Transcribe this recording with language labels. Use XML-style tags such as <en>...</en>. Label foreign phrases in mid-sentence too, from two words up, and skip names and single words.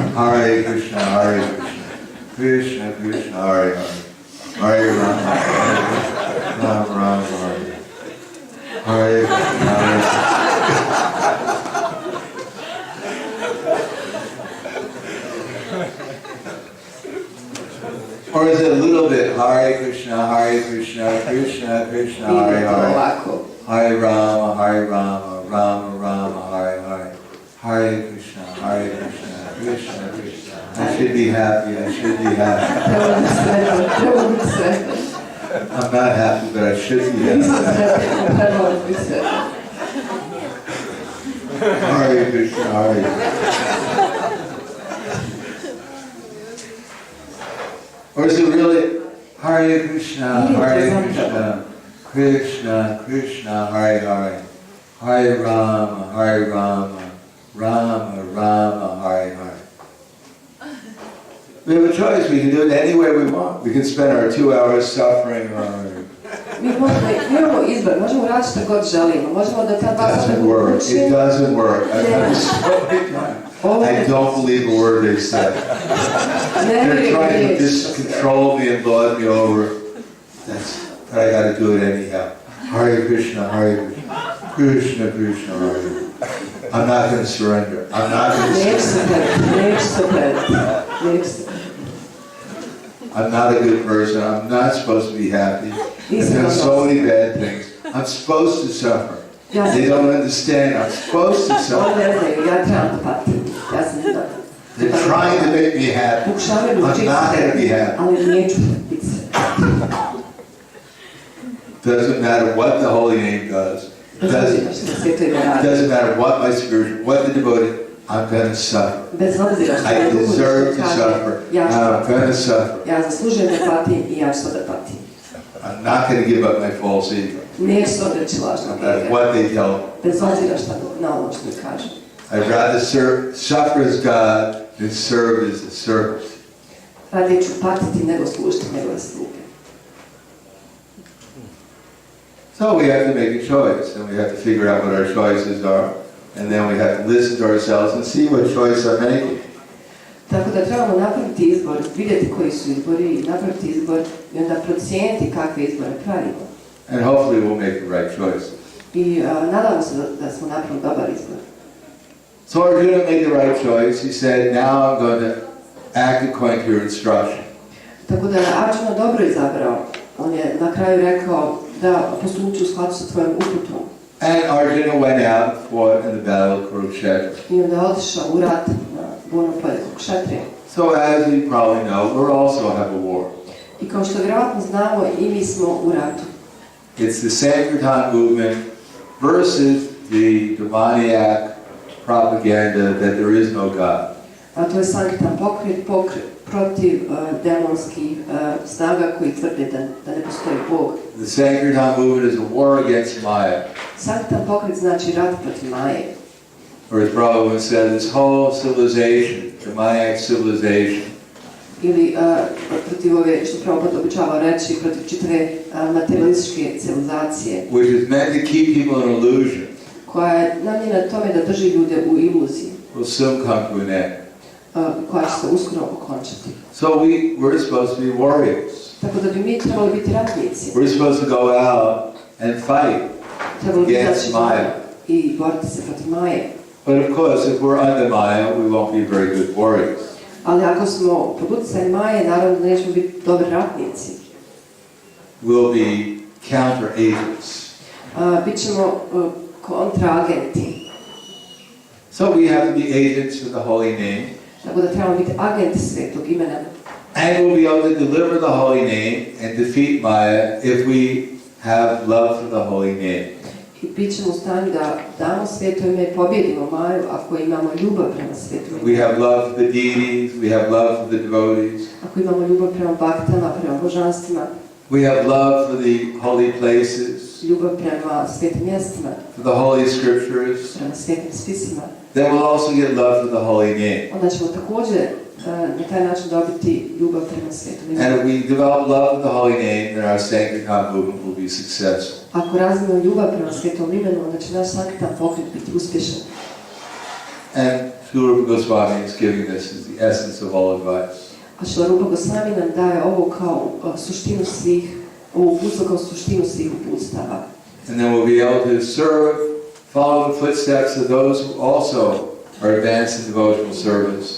<sa>Hare Krishna, Hare Krishna. Krishna, Krishna, Hare Hare. Hare Rama, Hare Rama, Hare. Hare Krishna, Hare Krishna.</sa> <en>Or is it a little bit</en> <sa>Hare Krishna, Hare Krishna, Krishna, Krishna, Hare</sa> <hr>Ide to</hr> <sa>Hare.</sa> <hr>ovako.</hr> <sa>Hare Rama, Hare Rama, Rama Rama, Hare Hare. Hare Krishna, Krishna, Krishna.</sa> <en>I should be happy, I should be happy.</en> <hr>Treba biti sretan.</hr> <en>I'm not happy, but I should be happy.</en> <hr>Nisam sretan, trebalo bi biti sretan.</hr> <sa>Hare Krishna, Hare Krishna.</sa> <en>Or is it really</en> <sa>Hare Krishna, Hare Krishna, Krishna, Krishna, Hare Hare, Hare Rama, Rama Rama, Hare Hare.</sa> <en>We have a choice. We can do it any way we want. We can spend our 2 hours suffering or...</en> <hr>Mi imamo izbor, možemo raditi što god želimo, možemo da ta</hr> <en>It</en> <hr>2 sata</hr> <en>doesn't work. It</en> <hr>učimo.</hr> <en>doesn't work. I've done this so many times. I don't believe a word they say. They're trying to just control me and lord me over. But I got to do it anyhow.</en> <sa>Hare Krishna, Hare Krishna, Krishna, Krishna, Hare Hare.</sa> <en>I'm not going to surrender. I'm not going to surrender.</en> <hr>Neću se predati.</hr> <en>I'm not a good person. I'm not supposed to be happy. I've done so many bad things. I'm supposed to suffer. They don't understand. I'm supposed to</en> <hr>Oni</hr> <en>suffer.</en> <hr>ne znaju, ja trebam da patim. Ja sam da.</hr> <en>They're trying to make me happy.</en> <hr>Pokušavaju</hr> <en>I'm</en> <hr>učiti</hr> <en>not going to be happy.</en> <hr>ali neću biti sretan.</hr> <en>Doesn't matter what the holy name does.</en> <hr>Bez obzira što na svijetu ime radi.</hr> <en>Doesn't matter what my spiritual, what the devotee, I'm going to suffer.</en> <hr>Bez obzira što</hr> <en>I</en> <hr>na duhu</hr> <en>deserve</en> <hr>nešto</hr> <en>to</en> <hr>kaže,</hr> <en>suffer.</en> <hr>ja ću</hr> <en>I'm going to suffer.</en> <hr>Ja zaslužujem da patim i ja ću to da patim.</hr> <en>I'm not going to give up my false ego.</en> <hr>Neću se odreći lažnog</hr> <en>No matter</en> <hr>ega.</hr> <en>what they tell me.</en> <hr>Bez obzira što na ono što mi kažu.</hr> <en>I'd rather suffer as God than serve as a servant.</en> <hr>Radije ću patiti nego služiti njegove sluge.</hr> <en>So we have to make a choice, and we have to figure out what our choices are, and then we have to listen to ourselves and see what choice I'm making.</en> <hr>Tako da trebamo napraviti izbor, vidjeti koji su izbori, napraviti izbor i onda procijeniti kakve izbore pravimo.</hr> <en>And hopefully we'll make the right choice.</en> <hr>I nadamo se da smo napravili dobar izbor.</hr> <en>So Arjuna made the right choice. He said, now I'm going to act according to your instruction.</en> <hr>Tako da je Arjuna dobro izabrao. On je na kraju rekao da postupit ću u skladu sa tvojom uputom.</hr> <en>And Arjuna went out and fought in the battle of Kurukshetra.</en> <hr>I onda je otišao u rat na bojno polje Kurukshetre.</hr> <en>So as we probably know, we also have a war.</en> <hr>I kao što vjerojatno znamo, i mi smo u ratu.</hr> <en>It's the Sankirtan movement versus the demoniac propaganda that there is no God.</en> <hr>A to je Sankirtan pokret protiv demonskih snaga koji tvrde da ne postoji Bog.</hr> <en>The Sankirtan movement is a war against Maya.</en> <hr>Sankirtan pokret znači rat protiv Maje.</hr> <en>Or as Prabhupada said, this whole civilization, demoniac civilization,</en> <hr>Ili protiv ove, što Prabhupada običava reći, protiv čitave materialističke civilizacije,</hr> <en>which is meant to keep people in illusion,</en> <hr>koja je namijenjena tome da drži ljude u iluziji,</hr> <en>will soon come to an end.</en> <hr>koja će se uskoro okončati.</hr> <en>So we're supposed to be warriors.</en> <hr>Tako da bi mi trebali biti ratnici.</hr> <en>We're supposed to go out and fight</en> <hr>Trebali bi</hr> <en>against</en> <hr>izaći Maya. i boriti se protiv Maje.</hr> <en>But of course, if we're under Maya, we won't be very good warriors.</en> <hr>Ali ako smo pod utjecajem Maje, naravno da nećemo biti dobri ratnici.</hr> <en>We'll be counter agents.</en> <hr>Bićemo kontraagenti.</hr> <en>So we have to be agents for the holy name.</en> <hr>Tako da trebamo biti agenti svetog imena.</hr> <en>And we'll be able to deliver the holy name and defeat Maya if we have love for the holy name.</en> <hr>I bit ćemo u stanju da damo sveto ime i pobjedimo Maju ako imamo ljubav prema svetom</hr> <en>We</en> <hr>imenu.</hr> <en>have love for the deities, we have love for the devotees,</en> <hr>Ako imamo ljubav prema baktama, prema božanstvima,</hr> <en>we have love for the holy places,</en> <hr>ljubav prema svetim mjestima,</hr> <en>for the holy scriptures,</en> <hr>prema svetim spisima,</hr> <en>then we'll also get love for the holy name.</en> <hr>onda ćemo također na taj način dobiti ljubav prema svetom</hr> <en>And</en> <hr>imenu.</hr> <en>if we develop love for the holy name, then our Sankirtan movement will be successful.</en> <hr>Ako razvijemo ljubav prema svetom imenu, onda će naš Sankirtan pokret biti uspješan.</hr> <en>And Sri Goswami is giving this as the essence of all advice.</en> <hr>A Šrila Rupa Goswami nam daje ovo kao suštinu svih, ovo uputstvo kao suštinu svih uputstava.</hr> <en>And then we'll be able to serve, follow the footsteps of those who also are advanced in devotional service.</en>